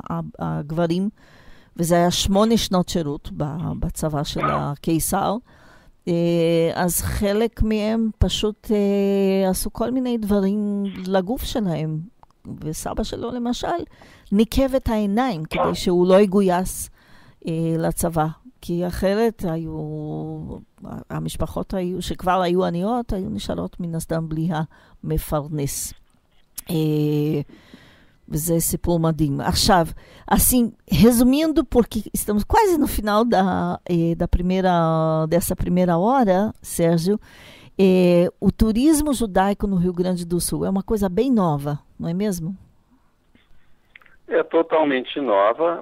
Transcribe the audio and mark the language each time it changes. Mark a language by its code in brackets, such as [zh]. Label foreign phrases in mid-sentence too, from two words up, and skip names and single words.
[he] הגברים, וזה היה 8 שנות שירות בצבא של הקיסר, אז חלק מהם פשוט עשו כל מיני דברים לגוף שלהם, וסבא שלו למשל ניקב את העיניים כדי שהוא לא יגויס לצבא, כי אחרת המשפחות שכבר היו עניות, היו נשארות מן הסתם בלי המפרנס. וזה סיפור מדהים. עכשיו, [pt] assim, resumindo, porque estamos quase no final dessa primeira hora, Sérgio, o turismo judaico no Rio Grande do Sul é uma coisa bem nova, não é mesmo? É totalmente nova.